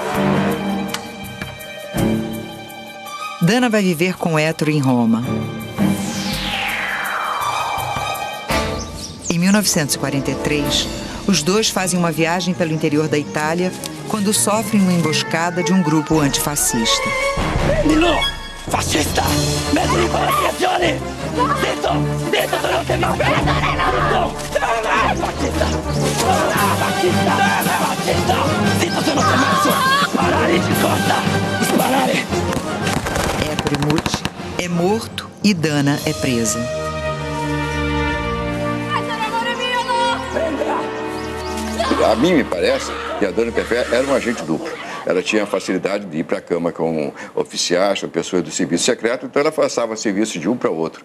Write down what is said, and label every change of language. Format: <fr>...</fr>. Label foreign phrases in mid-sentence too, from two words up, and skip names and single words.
<pt>Dana vai viver com Ettore em Roma. Em 1943, os dois fazem uma viagem pelo interior da Itália quando sofrem uma emboscada de um grupo antifascista.</pt> <it>Prendilo! Fascista! Mettili in comunicazione! Zitto, se non ti manca! Fascista! Fascista! Zitto, se non ti manca! Sparare de costa! Sparare!</it> <pt>Ettore Muti é morto e Dana é presa. A mim me parece que a Dana Tefé era um agente duplo. Ela tinha a facilidade de ir para a cama com oficiais, com pessoas do serviço secreto, então ela passava serviço de um para outro.</pt>